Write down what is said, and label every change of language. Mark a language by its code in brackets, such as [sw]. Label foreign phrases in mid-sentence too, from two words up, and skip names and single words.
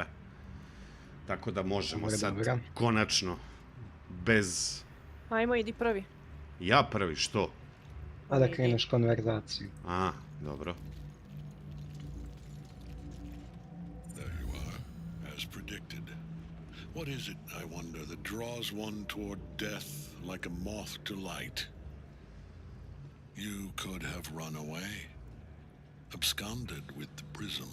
[hr] Tako da možemo sad konačno, bez... Ajmo, idi prvi. Ja prvi, što? A da kreneš konverzaciju. A, dobro. [en] There you are, as predicted. What is it, I wonder, that draws one toward death like a moth to light? You could have run away, absconded with the prism.